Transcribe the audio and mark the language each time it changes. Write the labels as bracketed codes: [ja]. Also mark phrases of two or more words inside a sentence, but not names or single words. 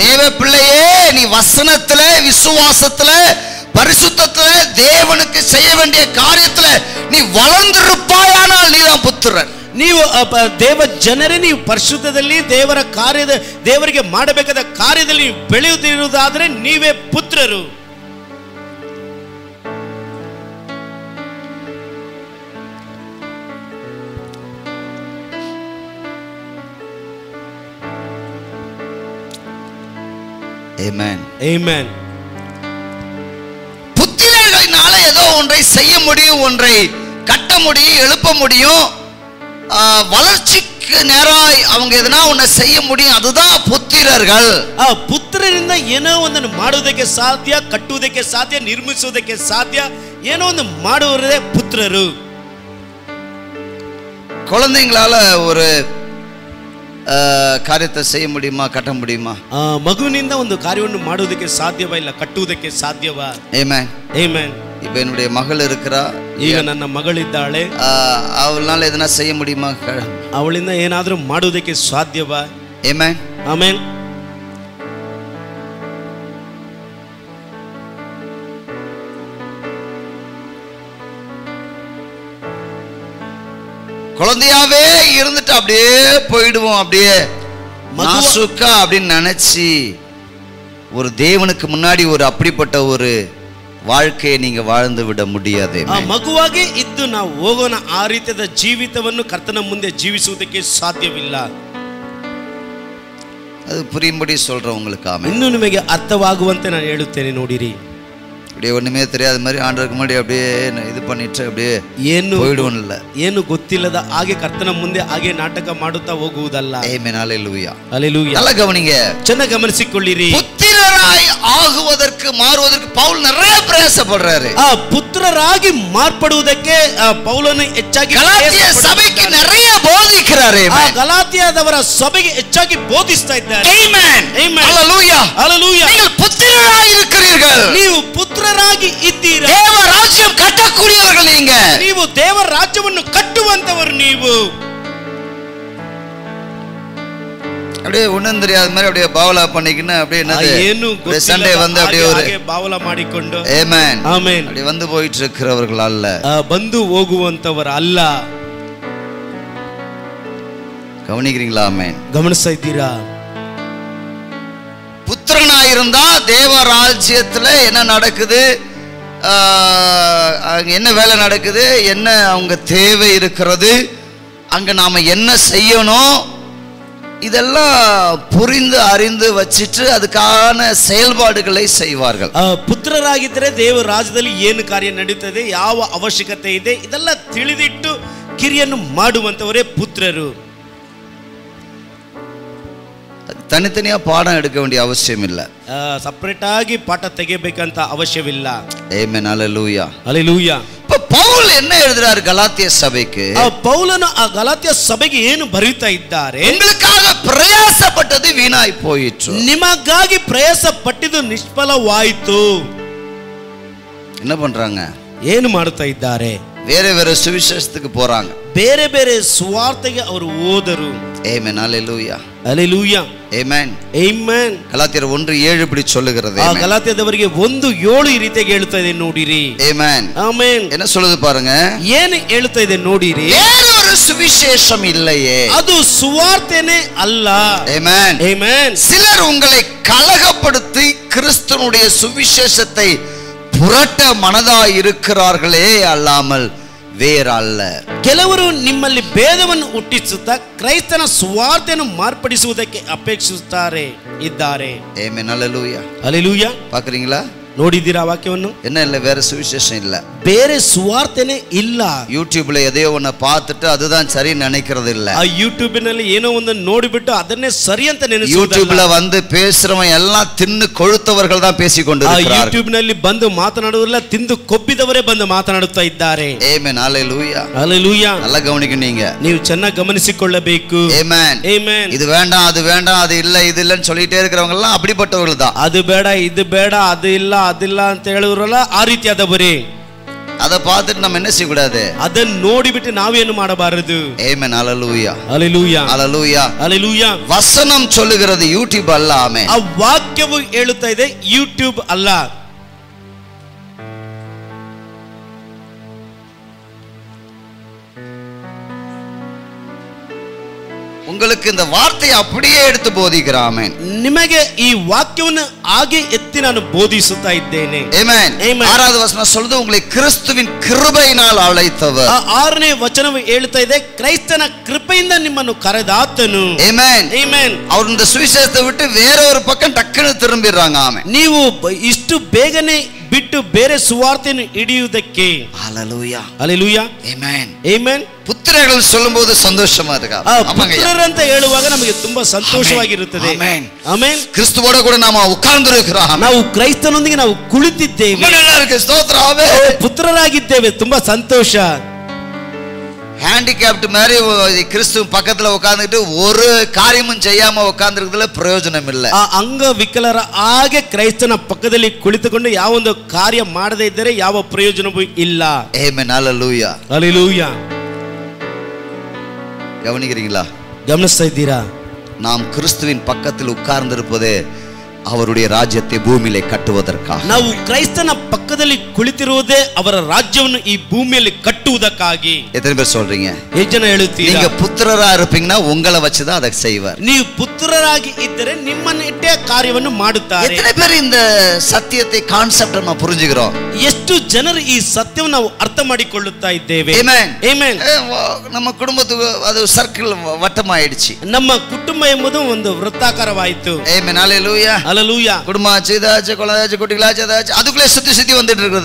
[ta] தேவ பிள்ளையே, நீ வசனத்துல, விசுவாசத்துல, பரிசுத்தத்துல, தேவனுக்கு செய்ய வேண்டிய காரியத்துல நீ வளர்ந்திருப்பாயானால் நீதான் புத்திரன். [kn] ನೀವು ದೇವ ಜನರೇ, ನೀವು ಪರಿಶುದ್ಧದಲ್ಲಿ ದೇವರ ಕಾರ್ಯದ ದೇವರಿಗೆ ಮಾಡಬೇಕಾದ ಕಾರ್ಯದಲ್ಲಿ ಬೆಳೆಯುತ್ತಿರುವುದಾದ್ರೆ ನೀವೇ ಪುತ್ರರು. [ta] ஆமென். ஆமென். புத்திரர்களால ஏதோ ஒன்றை செய்ய முடியும், ஒன்றை கட்ட முடியும், எழுப்ப முடியும், வளர்ச்சிக்கு நேராய் அவங்க எதனா ஒன்ன செய்ய முடியும், அதுதான் புத்திரர்கள். [kn] ಪುತ್ರರಿಂದ ಏನೋ ಒಂದನ್ನು ಮಾಡುವುದಕ್ಕೆ ಸಾಧ್ಯ, ಕಟ್ಟುವುದಕ್ಕೆ ಸಾಧ್ಯ, ನಿರ್ಮಿಸುವುದಕ್ಕೆ ಸಾಧ್ಯ, ಏನೋ ಒಂದು ಮಾಡುವವರೇ ಪುತ್ರರು. [ta] குழந்தைங்களால ஒரு ಕಾರ್ಯத்தை செய்ய முடியுமா, கட்ட முடியுமா? [kn] ಮಗುವಿನಿಂದ ಒಂದು ಕಾರ್ಯವನ್ನು ಮಾಡುವುದಕ್ಕೆ ಸಾಧ್ಯವಾ, ಇಲ್ಲ ಕಟ್ಟುವುದಕ್ಕೆ ಸಾಧ್ಯವಾ? ಆಮೆನ್. ಆಮೆನ್. [ta] இப்ப என்னுடைய மகள் இருக்கிறா, [kn] ಈಗ ನನ್ನ ಮಗಳಿದ್ದಾಳೆ, [ta] அவளால எதனா செய்ய முடியுமா, [kn] ಅವಳಿಂದ ಏನಾದರೂ ಮಾಡುವುದಕ್ಕೆ ಸಾಧ್ಯವಾ? ಆಮೆನ್. ಆಮೆನ್. [ta] குழந்தையாவே இருந்துட்டு அப்படியே போயிடுவோம், அப்படியே நாசுக்கா அப்படின்னு நினைச்சு ஒரு தேவனுக்கு முன்னாடி ஒரு அப்படிப்பட்ட ஒரு வாழ்க்கையை நீங்க வாழ்ந்து விட முடியாது. [kn] ಮಗುವಾಗಿ ಇದ್ದು ನಾವು ಹೋಗೋಣ, ಆ ರೀತಿಯಾದ ಜೀವಿತವನ್ನು ಕರ್ತನ ಮುಂದೆ ಜೀವಿಸುವುದಕ್ಕೆ ಸಾಧ್ಯವಿಲ್ಲ. [ta] ಅದು புரியும்படி சொல்றேன் உங்களுக்கு. ஆமென். [kn] ಇನ್ನು ನಿಮಗೆ ಅರ್ಥವಾಗುವಂತೆ ನಾನು ಹೇಳುತ್ತೇನೆ, ನೋಡಿರಿ. [ta] அப்படியே ஒண்ணுமே தெரியாத மாதிரி ஆண்டவருக்கு முன்னாடி அப்படியே இது பண்ணிட்டு அப்படியே [kn] ಏನು [ta] போய்டுவோம்ல, [kn] ಏನು ಗೊತ್ತಿಲ್ಲದ ಹಾಗೆ ಕರ್ತನ ಮುಂದೆ ಹಾಗೆ ನಾಟಕ ಮಾಡುತ್ತಾ ಹೋಗುವುದಲ್ಲ. ಆಮೆನ್. [ta] ஹalleluya. ஹalleluya. நல்லா கவனிங்க, [kn] ಚೆನ್ನಾಗಿ ಗಮನಿಸಿಕೊಳ್ಳಿರಿ. [ta] புத்திரராய் ஆகுவதற்கு மாறுவதற்கு பவுல் நிறைய பிரயாசப்படுறாரு. [kn] ಪುತ್ರರಾಗಿ ಮಾರ್ಪಡುವುದಕ್ಕೆ ಪೌಲನು ಹೆಚ್ಚಾಗಿ ಗಲಾತ್ಯ ಸಭೆಗೆ [ta] நிறைய போதிக்கிறாரு. [kn] ಗಲಾತ್ಯದವರ ಸಭೆಗೆ ಹೆಚ್ಚಾಗಿ ಬೋಧಿಸ್ತಾ ಇದ್ದಾರೆ. ಆಮೆನ್. ಆಮೆನ್. [ta] ஹalleluya. ஹalleluya. நீங்கள் புத்திரராய் இருக்கிறீர்கள். [kn] ನೀವು ಪುತ್ರರಾಗಿ ಇದ್ದೀರಾ. [ta] தேவ ராஜ்யம் கட்டக்கூடியவர்கள் நீங்க. [kn] ನೀವು ದೇವರ ರಾಜ್ಯವನ್ನು ಕಟ್ಟುವಂತವರು ನೀವು. [ta] அப்படியே ஒண்ணும் தெரியாத மாதிரி அப்படியே பாவலா பண்ணிக்கின்னு அப்படியே என்னது சண்டே வந்து அப்படியே ஒரு [kn] ಬಾವಲ ಮಾಡಿಕೊಂಡು [ta] ஆமென் [kn] ಆಮೆನ್ [ta] அப்படியே வந்து போயிட்டு இருக்கிறவர்கள் அல்ல, [kn] ಬಂದು ಹೋಗುವಂತವರು ಅಲ್ಲ. [ta] கவனிக்கிறீங்களா? ஆமென். [kn] ಗಮನಿಸ್ತಾ ಇದ್ದೀರಾ? [ta] புத்திரனாயிருந்தா தேவ ராஜ்யத்துல என்ன நடக்குது, என்ன வேலை நடக்குது, என்ன அவங்க தேவை இருக்கிறது, அங்க நாம என்ன செய்யணும், இதெல்லாம் புரிந்து அறிந்து வச்சிட்டு அதுக்கான செயல்பாடுகளை செய்வார்கள். [kn] ಪುತ್ರರಾಗಿದ್ದರೆ ದೇವ ರಾಜ್ಯದಲ್ಲಿ ಏನು ಕಾರ್ಯ ನಡೀತದೆ, ಯಾವ ಅವಶ್ಯಕತೆ ಇದೆ, ಇದೆಲ್ಲ ತಿಳಿದಿಟ್ಟು ಕಿರಿಯನ್ನು ಮಾಡುವಂತವರೇ ಪುತ್ರರು. [ta] தனித்தனியா பாடம் எடுக்க வேண்டிய அவசியம் இல்ல, [kn] ಸಪರೇಟ್ ಆಗಿ ಪಾಠ ತೆಗೆಯಬೇಕಂತ ಅವಶ್ಯವಿಲ್ಲ. [ta] ஆமென். ஹalleluya ஹalleluya. இப்ப பவுல் என்ன எழுதுறாரு கலாத்திய சபைக்கு? [kn] ಪೌಲನು ಆ ಗಲಾತ್ಯ ಸಭೆಗೆ ಏನು ಬರೆಯುತ್ತಾ ಇದ್ದಾರೆ? [ta] உங்களுக்காக பிரயாசப்பட்டது வீணாய் போயிற்று, [kn] ನಿಮಗಾಗಿ ಪ್ರಯಾಸ ಪಟ್ಟಿದ್ದು ನಿಷ್ಫಲವಾಯಿತು. [ta] என்ன பண்றாங்க? [kn] ಏನು ಮಾಡುತ್ತಾ ಇದ್ದಾರೆ? [ta] வேற வேற சுவிசேஷத்துக்கு போறாங்க, [kn] ಬೇರೆ ಬೇರೆ ಸುವಾರ್ತೆಗೆ ಅವರು ಹೋದರು. [ta] ஆமென். ஹalleluya ஹalleluya. ஆமென். [kn] ಆಮೆನ್. [ta] கலாத்தியர் 1:7 இப்படி சொல்லுகிறது. [kn] ಆ ಗಲಾತ್ಯದವರಿಗೆ 1:7 ಈ ರೀತಿಯಾಗಿ ಹೇಳ್ತಾ ಇದೆ ನೋಡಿರಿ. [ta] ஆமென். [kn] ಆಮೆನ್. [ta] என்ன சொல்லுது பாருங்க, [kn] ಏನು ಹೇಳ್ತಾ ಇದೆ ನೋಡಿರಿ. [ta] வேற ஒரு சுவிசேஷம் இல்லையே, [kn] ಅದು ಸುವಾರ್ತೆನೇ ಅಲ್ಲ. [ta] ஆமென். [kn] ಆಮೆನ್. [ta] சிலர் உங்களை கலகப்படுத்தி கிறிஸ்துவனுடைய சுவிசேஷத்தை புரட்ட மனதாய் இருக்கிறார்களே அல்லாமல் வேறல்ல. [kn] ಕೆಲವರು ನಿಮ್ಮಲ್ಲಿ ಭೇದವನ್ನು ಹುಟ್ಟಿಸುತ್ತಾ ಕ್ರೈಸ್ತನ ಸುವಾರ್ತೆಯನ್ನು ಮಾರ್ಪಡಿಸುವುದಕ್ಕೆ ಅಪೇಕ್ಷಿಸುತ್ತಾರೆ ಇದ್ದಾರೆ. ಆಮೆನ್. [ta] ஹalleluya. ஹalleluya. பாக்குறீங்களா? [kn] ನೋಡಿದ್ದೀರಾ ವಾಕ್ಯವನ್ನು? [ta] என்ன இல்ல, வேற சுவிசேஷம் இல்ல, [kn] ಬೇರೆ ಸುವಾರ್ತೆನೇ ಇಲ್ಲ. [ta] யூடியூப்ல எதையோ ஒன்ன பார்த்துட்டு அதுதான் சரி நினைக்கிறது இல்ல. [kn] ಆ ಯೂಟ್ಯೂಬ್ನಲ್ಲಿ ಏನೋ ಒಂದು ನೋಡಿಬಿಟ್ಟು ಅದನ್ನೇ ಸರಿ ಅಂತ ನೆನೆಸುವುದಲ್ಲ. [ta] யூடியூப்ல வந்து பேசுறவன் எல்லாம் தின்னு கொழுத்தவர்கள் தான் பேசிக்கொண்டிருக்கிறார்கள். [kn] ಆ ಯೂಟ್ಯೂಬ್ನಲ್ಲಿ ಬಂದು ಮಾತನಾಡುವುದಲ್ಲ, ತಿಂದು ಕೊಬ್ಬಿದವರೇ ಬಂದು ಮಾತನಾಡುತ್ತಾ ಇದ್ದಾರೆ. ಆಮೆನ್. [ta] ஹalleluya. ஹalleluya. நல்லா கவனிக்கணும் நீங்க, [kn] ನೀವು ಚೆನ್ನಾಗಿ ಗಮನಿಸಿಕೊಳ್ಳಬೇಕು. [ta] ஆமென். [kn] ಆಮೆನ್. [ta] இது வேண்டாம் அது வேண்டாம் அது இல்ல இது இல்லன்னு சொல்லிட்டே இருக்கிறவங்க எல்லாம் அப்படிப்பட்டவர்கள் தான். [kn] ಅದು ಬೇಡ ಇದು ಬೇಡ ಅದು ಇಲ್ಲ ಅದಿಲ್ಲ ಅಂತ ಹೇಳುವರಲ್ಲ, ಆ ರೀತಿಯಾದವರೇ. [ta] அதை பார்த்துட்டு நம்ம என்ன செய்ய கூடாது? [kn] ಅದನ್ನು ನೋಡಿಬಿಟ್ಟು ನಾವೇನು ಮಾಡಬಾರದು. [ta] ஆமென். ஹalleluya. ஹalleluya. ஹalleluya. ஹalleluya. வசனம் சொல்லுகிறது யூடியூப் அல்ல. ஆமென். [kn] ಆ ವಾಕ್ಯವು ಹೇಳುತ್ತಾ ಇದೆ ಯೂಟ್ಯೂಬ್ ಅಲ್ಲ. [ta] உங்களுக்கு இந்த வார்த்தையை அப்படியே எடுத்து போதிக்கிறேன். ஆமென். [kn] ನಿಮಗೆ ಈ ವಾಕ್ಯವನ್ನು ಹಾಗೆ ಎತ್ತಿ ನಾನು ಬೋಧಿಸುತ್ತಾ ಇದ್ದೇನೆ. [ta] ஆமென். [kn] ಆಮೆನ್. [ta] 6வது வசனம் சொல்லுது உங்களை கிறிஸ்துவின் கிருபையினால் அழைத்தவர். [kn] ಆ 6ನೇ ವಚನವು ಹೇಳುತ್ತಾ ಇದೆ ಕ್ರೈಸ್ತನ ಕೃಪೆಯಿಂದ ನಿಮ್ಮನ್ನು ಕರೆದಾತನು. [ta] ஆமென். [kn] ಆಮೆನ್. [ta] அவர் இந்த சுவிசேஷத்தை விட்டு வேற ஒரு பக்கம் டக்குன்னு திரும்பிடுறாங்க. ஆமென். [kn] ನೀವು ಇಷ್ಟು ಬೇಗನೆ ಬಿಟ್ಟು ಬೇರೆ ಸುವಾರ್ತೆಯನ್ನು ಹಿಡಿಯುವುದಕ್ಕೆ. [ta] ஹalleluya. ஹalleluya. ஆமென். [kn] ಆಮೆನ್. [ta] புத்திரர்கள் சொல்லும்போது சந்தோஷமா இருக்கா? [kn] ಪುತ್ರರು ಅಂತ ಹೇಳುವಾಗ ನಮಗೆ ತುಂಬಾ ಸಂತೋಷವಾಗಿರುತ್ತದೆ. ಆಮೆನ್. ಆಮೆನ್. [ta] கிறிஸ்துவோட கூட நாம உட்கார்ந்திருக்கிறோம். [kn] ನಾವು ಕ್ರೈಸ್ತನೊಂದಿಗೆ ನಾವು ಕುಳಿತಿದ್ದೇವೆ. [ta] நல்லா இருக்கு. ஸ்தோத்திரம். ஆமென். [kn] ಪುತ್ರರಾಗಿದ್ದೇವೆ. ತುಂಬಾ ಸಂತೋಷ. [ta] ஹேண்டிகேப்ட் மாதிரி கிறிஸ்து பக்கத்துல உட்கார்ந்துட்டு ஒரு காரியமும் செய்யாம உட்கார்ந்துருக்கிறதுல பிரயோஜனம் இல்லை. [kn] ಆ ಅಂಗವಿಕಲರ ಹಾಗೆ ಕ್ರೈಸ್ತನ ಪಕ್ಕದಲ್ಲಿ ಕುಳಿತುಕೊಂಡು ಯಾವ ಒಂದು ಕಾರ್ಯ ಮಾಡದೇ ಇದ್ದರೆ ಯಾವ ಪ್ರಯೋಜನವೂ ಇಲ್ಲ. [ta] ஆமென். ஹalleluya. ஹalleluya. கவனிக்கிறீங்களா? [kn] ಗಮನಿಸ್ತಾ ಇದ್ದೀರಾ? [ta] நாம் கிறிஸ்துவின் பக்கத்தில் உட்கார்ந்திருப்பது அவருடைய ராஜ்யத்தை பூமியிலே கட்டுவதற்காக. [kn] ನಾವು ಕ್ರೈಸ್ತನ ಪಕ್ಕದಲ್ಲಿ ಕುಳಿತಿರುವುದೇ ಅವರ ರಾಜ್ಯವನ್ನು ಈ ಭೂಮಿಯಲ್ಲಿ ಕಟ್ಟುವುದಕ್ಕಾಗಿ. [ta] எத்தனை பேர் சொல்றீங்க? [kn] ಎಷ್ಟು ಜನ ಹೇಳುತ್ತೀರಾ? [ta] நீங்க புத்திரரா இருப்பீங்கன்னா உங்களை வச்சுதான் அதை செய்வார். [kn] ನೀವು ಪುತ್ರರಾಗಿ ಇದ್ದರೆ ನಿಮ್ಮನ್ನು ಇಟ್ಟೇ ಕಾರ್ಯವನ್ನು ಮಾಡುತ್ತಾರೆ. [ta] எத்தனை பேர் இந்த சத்தியத்தை கான்செப்ட் நம்ம புரிஞ்சுக்கிறோம்? [kn] ಎಷ್ಟು ಜನರು ಈ ಸತ್ಯವನ್ನು ನಾವು ಅರ್ಥ ಮಾಡಿಕೊಳ್ಳುತ್ತಾ ಇದ್ದೇವೆ? [ta] ஆமென். [kn] ಆಮೆನ್. [ta] நம்ம குடும்பத்துக்கு அது சர்க்கிள் வட்டமாயிடுச்சு. [kn] ನಮ್ಮ ಕುಟುಂಬ ಎಂಬುದು ಒಂದು ವೃತ್ತಾಕಾರವಾಯಿತು. [ta] ஆமென். ஹalleluya. ஹalleluya. குடும்பம் ஆச்சு, இதாச்சு, குழந்தைச்சு, குட்டிகளாச்சு, அதாச்சு, அதுக்குள்ளே சுத்தி சுத்தி வந்துட்டு இருக்குது.